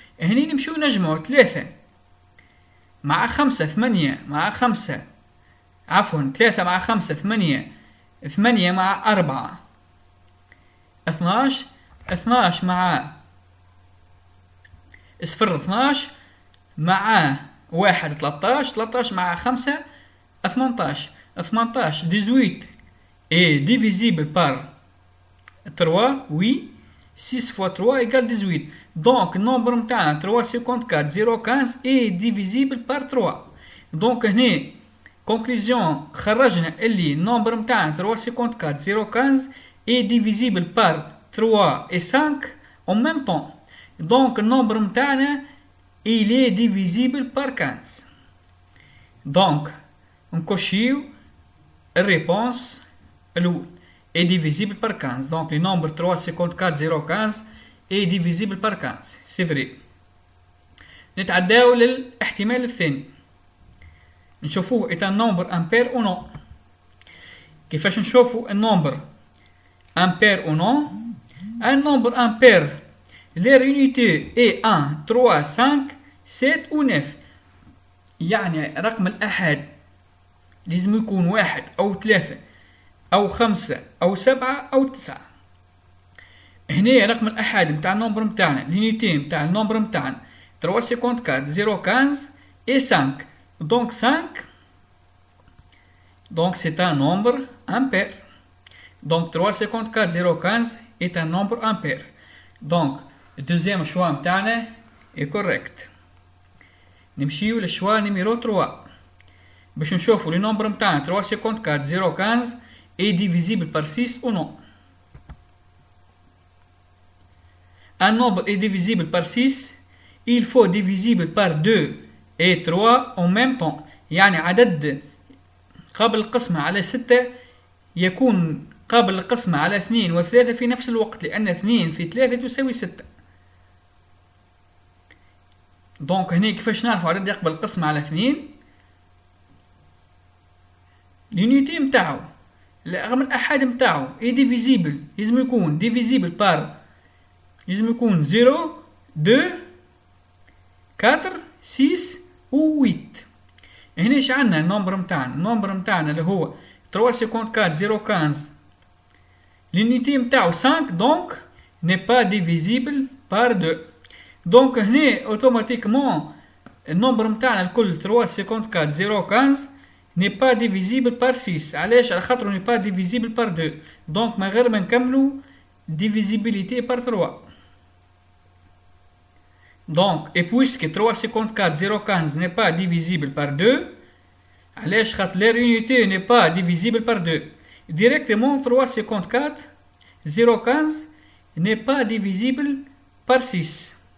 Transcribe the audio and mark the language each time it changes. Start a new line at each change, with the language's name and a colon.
Arabic: هني نمشيو نجمعوا 3 مع 5 8 مع 5 عفوا 3 مع 5 8 8 مع 4 12 12 مع 12 مع 1 13 13 مع 5 18 18 18
French: est divisible par 3. Oui, 6 fois 3 égale 18. Donc le nombre
Arabic: متاعنا
French: 354 015 est divisible par 3. donc
Arabic: هنا
French: conclusion
Arabic: خرجنا اللي النمبر متاعنا
French: 354 015 est divisible par 3 et 5 en même temps. donc
Arabic: النمبر متاعنا
French: il est divisible par 15. donc
Arabic: نكوشيو الريبونس الأول
French: est divisible par 15. donc le nombre 354 015 est divisible par 15. c'est vrai.
Arabic: نتعداو للاحتمال الثاني نشوفوه
French: est un nombre impair ou non.
Arabic: كيفاش نشوفوا النمبر
French: impair ou non؟ un nombre impair leur unité est 1 3 5 7 ou 9.
Arabic: يعني رقم الأحد لازم يكون 1 أو 3 أو 5 أو 7 أو 9. هنا رقم الأحد متاع النمبر متاعنا l'unité متاع النمبر متاعنا 354 015 et 5.
French: donc 5 donc c'est un nombre impair. donc 354 015 est un nombre impair. donc le deuxième choix
Arabic: متاعنا
French: est correct.
Arabic: نمشيو للشوا نيميرو 3 باش نشوفوا لي نومبر متاعنا 354 015
French: est divisible par 6 ou non. un nombre est divisible par 6 il faut divisible par 2 et 3 en même temps.
Arabic: يعني عدد قابل القسمة على 6 يكون قابل القسمة على 2 و 3 في نفس الوقت، لأن 2 في 3 تساوي 6. دونك هنا كيفاش نعرفوا عدد يقبل القسمة على 2؟ l'unité متاعو رقم الأحاد متاعو اي ديفيزيبل لازم يكون ديفيزيبل بار لازم يكون 0 2 4 6 و 8. هنا اش عندنا النمبر متاعنا؟ النمبر متاعنا اللي هو 354 015 l'unité متاعو 5
French: donc n'est pas divisible par 2. donc
Arabic: هنا
French: اوتوماتيكمون
Arabic: النمبر متاعنا الكل
French: 354 015 n'est pas divisible par 6.
Arabic: علاش؟ على خاطر
French: n'est pas divisible par 2.
Arabic: donc ما غير ما نكملو
French: divisibilité par 3. donc et puisque 354 015 n'est pas divisible par 2
Arabic: علاش؟ خاطر
French: leur unité n'est pas divisible par 2. directement 354 015 n'est pas divisible par 6.